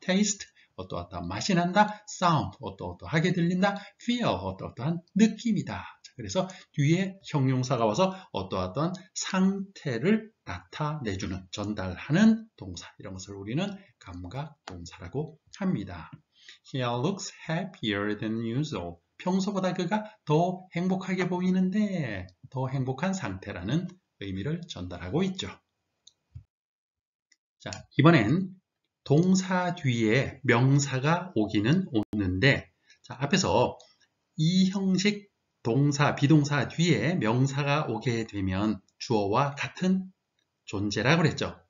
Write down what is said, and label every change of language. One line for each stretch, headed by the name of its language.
Korean: taste, 어떠어떠한 맛이 난다. sound, 어떠어떠하게 들린다. feel, 어떠어떠한 느낌이다. 그래서 뒤에 형용사가 와서 어떠어떠한 상태를 나타내주는, 전달하는 동사, 이런 것을 우리는 감각 동사라고 합니다.
English: He looks happier than usual.
Korean: 평소보다 그가 더 행복하게 보이는데, 더 행복한 상태라는 의미를 전달하고 있죠. 자, 이번엔 동사 뒤에 명사가 오기는 오는데, 자, 앞에서 이 형식 동사, 비동사 뒤에 명사가 오게 되면 주어와 같은 존재라고 그랬죠.